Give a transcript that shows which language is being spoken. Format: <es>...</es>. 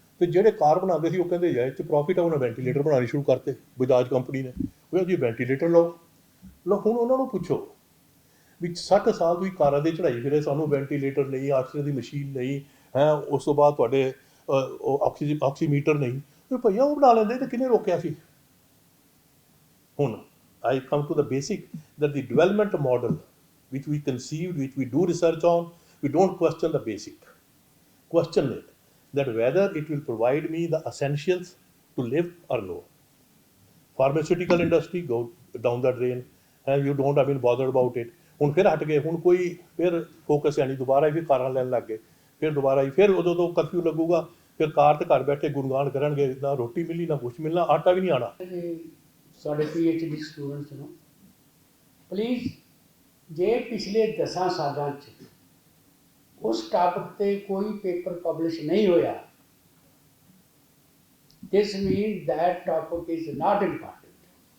<pa>ਤੇ ਜਿਹੜੇ ਕਾਰ ਬਣਾਉਂਦੇ ਸੀ ਉਹ ਕਹਿੰਦੇ ਯਾਰ ਇਹ 'ਚ ਪ੍ਰੋਫਿਟ ਆ, ਉਹਨਾਂ ਵੈਂਟੀਲੇਟਰ ਬਣਾਉਣੇ ਸ਼ੁਰੂ ਕਰਤੇ, ਬਜਾਜ ਕੰਪਨੀ ਨੇ। ਉਹ ਜੀ ਵੈਂਟੀਲੇਟਰ ਲਓ। ਹੁਣ ਉਹਨਾਂ ਨੂੰ ਪੁੱਛੋ ਵੀ 60 ਸਾਲ ਤੁਸੀਂ ਕਾਰਾਂ ਦੇ ਚੜਾਈ ਫਿਰੇ, ਸਾਨੂੰ ਵੈਂਟੀਲੇਟਰ ਨਹੀਂ, ਆਕਸੀਜਨ ਦੀ ਮਸ਼ੀਨ ਨਹੀਂ ਹੈ, ਉਸ ਤੋਂ ਬਾਅਦ ਤੁਹਾਡੇ ਆਕਸੀਮੀਟਰ ਨਹੀਂ। ਤੇ ਭਈਆ ਉਹ ਬਣਾ ਲੈਂਦੇ ਤੇ ਕਿਹਨੇ ਰੋਕਿਆ ਸੀ?</pa> <en>ਹੁਣ I come to the basic that the development model which we conceived, which we do research on, we don't question the basic. Question it, that whether it will provide me the essentials to live or no. Pharmaceutical industry go down the drain and you don't have been bothered about it.</en> <pa>ਹੁਣ ਫਿਰ ਹਟ ਗਏ, ਹੁਣ ਕੋਈ ਫਿਰ focus ਹੈ ਨਹੀਂ, ਦੁਬਾਰਾ ਹੀ ਫਿਰ ਕਾਰਾਂ ਲੈਣ ਲੱਗ ਗਏ, ਫਿਰ ਦੁਬਾਰਾ ਹੀ ਫਿਰ ਉਦੋਂ ਤੋਂ ਕਰਫਿਊ ਲੱਗੂਗਾ, ਫਿਰ ਕਾਰ ਤੇ ਘਰ ਬੈਠੇ ਗੁਣਗਾਨ ਕਰਨਗੇ, ਨਾ ਰੋਟੀ ਮਿਲੀ, ਨਾ ਕੁਛ ਮਿਲਣਾ, ਆਟਾ ਵੀ ਨਹੀਂ ਆਉਣਾ। ਸਾਡੇ PhD ਸਟੂਡੈਂਟਸ ਨੂੰ ਪਲੀਜ਼ ਜੇ ਪਿਛਲੇ 10 ਸਾਲਾਂ 'ਚ ਉਸ ਟਾਪਿਕ ਤੇ ਕੋਈ ਪੇਪਰ ਪਬਲਿਸ਼ ਨਹੀਂ ਹੋਇਆ,</pa> <en>this means that topic is not important।</en>